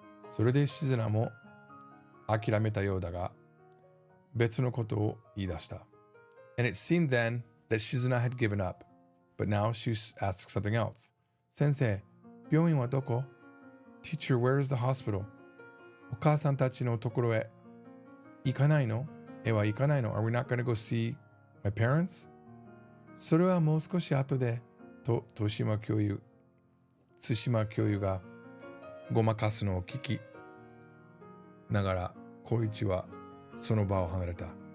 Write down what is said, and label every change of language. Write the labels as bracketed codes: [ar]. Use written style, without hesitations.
[ja] それでシズナも諦めたようだが、別のことを言い出した。 [en] And it seemed then that Shizuna had given up, but now she asked something else. [ja] 先生、病院はどこ? [en] Teacher, where is the hospital? [ja] お母さんたちのところへ行かないの? は行かないの? [en] Are we not going to go see my parents? [ja] それはもう少し後で、と対馬教諭がごまかすのを聞きながら、小一はその場を離れた。